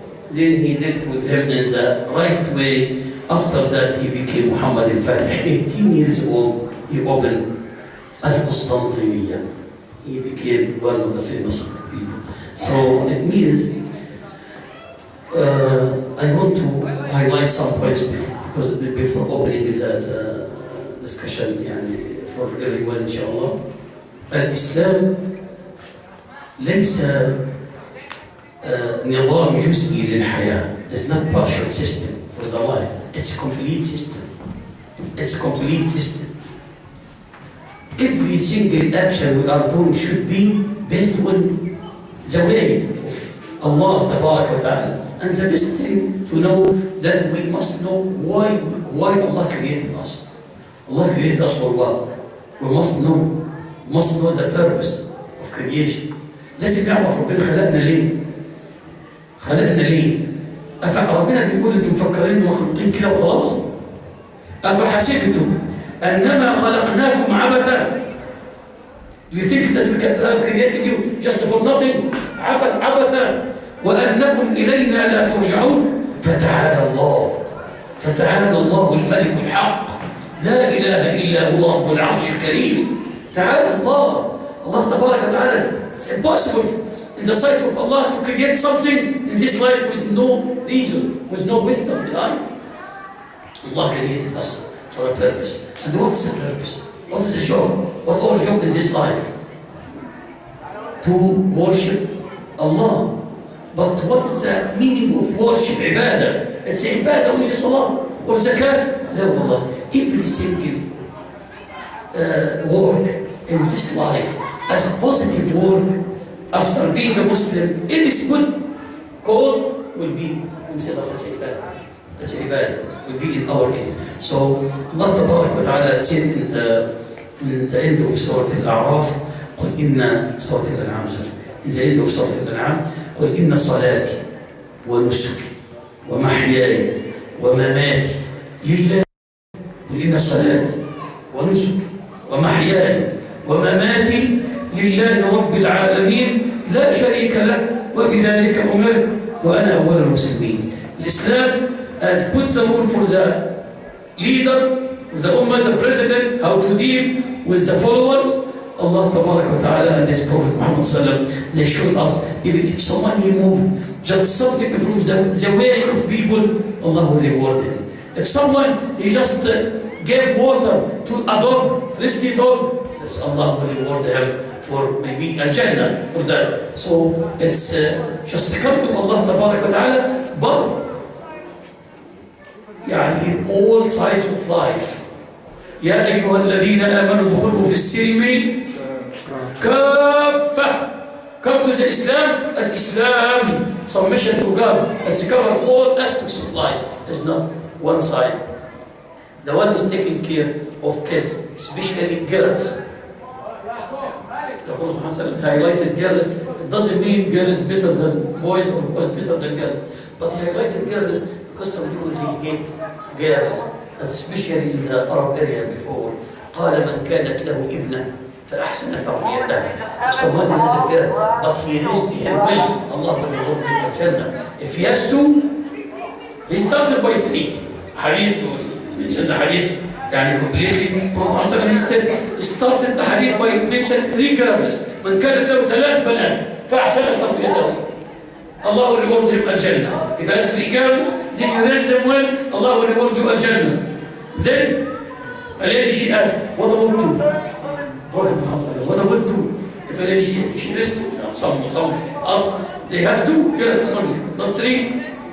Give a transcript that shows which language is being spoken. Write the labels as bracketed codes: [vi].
[en] Then he dealt with him in the right way. After that, he became Muhammad al-Fatih. 18 years old, he opened Al-Qustantiniya. he became one of the famous people. So it means I want to highlight some points before opening that discussion يعني for everyone إن شاء الله. [ar] الإسلام ليس نظام جزئي للحياة. [en] It's not partial system for the life. It's a complete system. It's a complete system. Every single action we are doing should be based on the way of Allah Tabarak wa Ta'ala. And the best thing to know that we must know why Allah created us. Allah created us for what? We must know the purpose of creation. [ar] لازم نعرف ربنا خلقنا ليه؟ خلقنا ليه؟ ربنا بيقول انتم مفكرين مخلوقين كده وخلاص؟ أفحسبتم أنما خلقناكم عبثا. [en] Do you think that we have created you just for nothing? [ar] عبثا وأنكم إلينا لا ترجعون. فتعالى الله الملك الحق لا إله إلا هو رب العرش الكريم. تعالى الله تبارك وتعالى. [en] It's impossible in the sight of Allah to create something in this life with no reason, with no wisdom behind. Allah created us for a purpose. And what is the purpose? What is the job? What our job in this life? To worship Allah. But what is the meaning of worship? Ibadah. It's ibadah only salah or zakat. No, Allah. Every single work in this life as positive work after being a Muslim, it is good cause will be considered as ibadah. That's ibadah. Will be in our case. So Allah Tabarak wa Ta'ala said in the end of Surah Al-A'raf, [ar] قل إن [en] Surah Al-An'am, in the end of Surah Al-An'am, [ar] قل إن صلاتي ونسكي ومحياي ومماتي لله. [en] قل إن صلاتي ونسكي ومحياي ومماتي لله رب العالمين لا شريك له وبذلك أمرت وأنا أول المسلمين. Islam has put the rule for the leader, the ummah, the president, how to deal with the followers. Allah Tabarak wa Ta'ala and His Prophet Muhammad Sallallahu, they showed us, even if someone he moved just something from the way of people, Allah will reward him. If someone he just gave water to a dog, thirsty dog, that's Allah will reward him for maybe a Jannah for that. So it's just to come to Allah Tabarak wa Ta'ala, but يعني in all sides of life. [ar] يا أيها الذين آمنوا ادخلوا في السلم كافة. [en] Come to the Islam as Islam, submission to God, as it covers all aspects of life. It's not one side. The one who's taking care of kids, especially girls. The Prophet highlighted girls. It doesn't mean girls better than boys or boys better than girls. But he highlighted girls because some people they hate girls, especially in the Arab area before. [ar] قال من كانت له ابنة فأحسن تربيتها. [en] If someone has a girl, but he raised her well, Allah will reward him in Jannah. If he has two, he started by three. Hadith to mention the hadith, يعني completely. Prophet started the hadith by mentioning three girls. [ar] من كانت له ثلاث بنات فأحسن تربيتها. [en] Allah will reward him in Jannah. If he has three girls, then you raise them well, Allah will reward you in Jannah. Then a lady she asked, what about two? Prophet Muhammad, what about two? If a lady she listed some us, they have two girls only, not three.